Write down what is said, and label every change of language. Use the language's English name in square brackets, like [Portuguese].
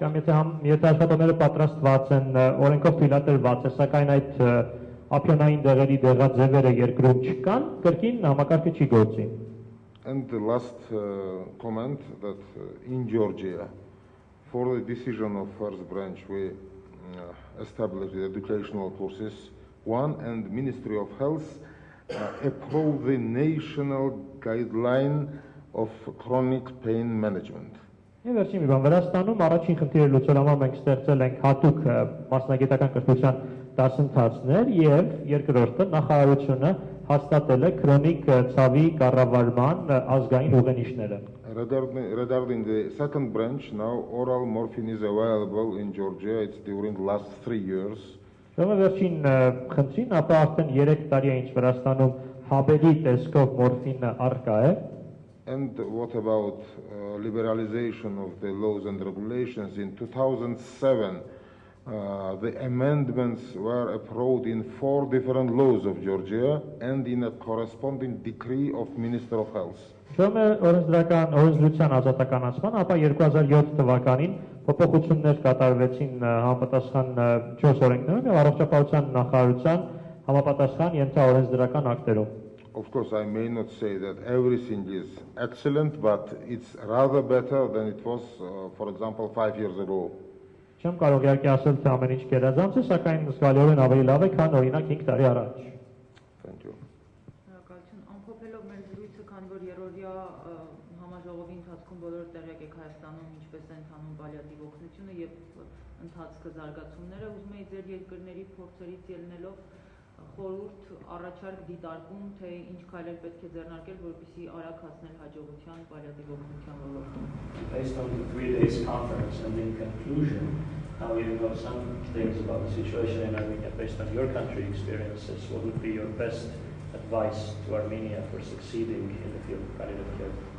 [Armenian] Կամ եթե աշխատողները պատրաստված են, օրենքով թույլատրված է, սակայն այդ ափիոնային դեղերի դեղաձևերը երկրում չկան, կրկին համակարգը չի գործի։ [English] And the last comment that in Georgia, for the decision of first branch, we established the educational courses, and Ministry of Health approved the national guideline of chronic pain management. [Armenian] Եվ վերջին մի բան, Վրաստանում առաջին խնդիրը լուծելու համար մենք ստեղծել ենք հատուկ մասնագիտական կրթության դասընթացներ եւ երկրորդը նախարարությունը հաստատել է քրոնիկ ցավի կառավարման ազգային ուղենիշները։ [English] Regarding the second branch, now oral morphine is available in Georgia. It's during the last 3 years. [Armenian] Վերջին խնդրին, ապա արդեն 3 տարի է ինչ Վրաստանում հաբերի տեսքով մորֆինը առկա է։ [English] And what about liberalization of the laws and regulations? In 2007, the amendments were approved in 4 different laws of Georgia and in a corresponding decree of Minister of Health. [Armenian] Օրենսդրական օրենսդրության ազատականացման, ապա 2007 թվականին փոփոխություններ կատարվեցին համապատասխան 4 օրենքներում եւ առողջապահության նախարարության համապատասխան ենթաօրենսդրական ակտերում։ [English] Of course, I may not say that everything is excellent, but it's rather better than it was, for example, 5 years ago. [Armenian] Չեմ կարող իհարկե ասել, թե ամեն ինչ գերազանց է, սակայն զգալիորեն ավելի լավ է, քան օրինակ 5 տարի առաջ։ [English] Thank you. [Armenian] Շնորհակալություն։ Ամփոփելով մեր զրույցը, քանի որ երրորդյա համաժողովի ընթացքում բոլորը տեղյակ եք Հայաստանում ինչպես է ընթանում պալիատիվ օգնությունը եւ ընթացքը զարգացումները, ուզում եի ձեր երկրների փորձերից ելնելով խորհուրդ առաջարկ դիտարկում, թե ինչ քայլեր պետք է ձեռնարկել, որպեսզի արագ հասնել հաջողության պալիատիվ օգնության ոլորտում։ [English] Based on the 3 days conference and in conclusion, now you know some things about the situation in Armenia based on your country experiences. What would be your best advice to Armenia for succeeding in the field of palliative care?